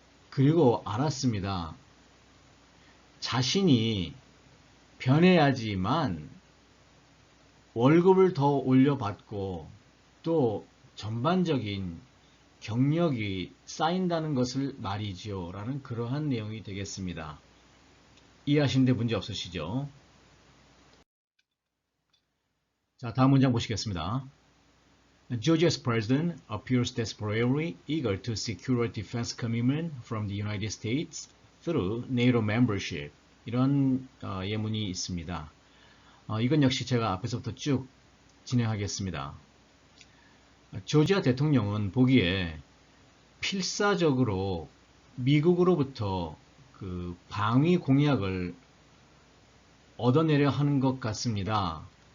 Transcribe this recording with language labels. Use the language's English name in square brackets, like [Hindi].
[Korean] 그리고 알았습니다. 자신이 변해야지만 월급을 더 올려받고 또 전반적인 경력이 쌓인다는 것을 말이지요. 라는 그러한 내용이 되겠습니다. 이해하시는데 문제 없으시죠? 자, 다음 문장 보시겠습니다. [English] Georgia's president appears desperately eager to secure a defense commitment from the United States through NATO membership. [Korean] 이런 예문이 있습니다. 이건 역시 제가 앞에서부터 쭉 진행하겠습니다. 조지아 대통령은 보기에 필사적으로 미국으로부터 방위 공약을 얻어내려 하는 것 같습니다.